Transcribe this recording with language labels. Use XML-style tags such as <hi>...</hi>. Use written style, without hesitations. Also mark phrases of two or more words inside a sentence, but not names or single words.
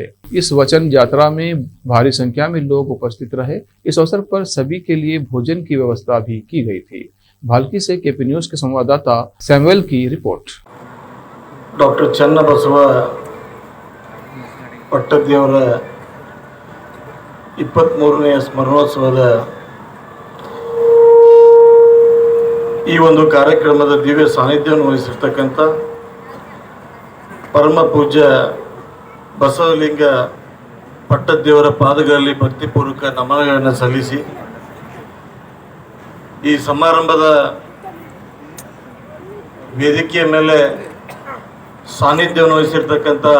<hi>इस वचन यात्रा में भारी संख्या में लोग उपस्थित रहे। इस अवसर पर सभी के लिए भोजन की व्यवस्था भी की गई थी। भालकी से केपी न्यूज के संवाददाता सैमुअल की रिपोर्ट।</hi> <kn>डॉक्टर चन्नबसव पट्टदेवರ 23ನೇ ಸ್ಮರಣೋತ್ಸವದ ಈ ಒಂದು ಕಾರ್ಯಕ್ರಮದ ದಿವ್ಯ ಸಾನ್ನಿಧ್ಯವನ್ನು ವಹಿಸಿರ್ತಕ್ಕಂಥ ಪರಮ ಪೂಜ್ಯ ಬಸವಲಿಂಗ ಪಟ್ಟದೇವರ ಪಾದಗಳಲ್ಲಿ ಭಕ್ತಿಪೂರ್ವಕ ನಮನಗಳನ್ನು ಸಲ್ಲಿಸಿ ಈ ಸಮಾರಂಭದ ವೇದಿಕೆಯ ಮೇಲೆ ಸಾನ್ನಿಧ್ಯವನ್ನು ವಹಿಸಿರ್ತಕ್ಕಂಥ</kn>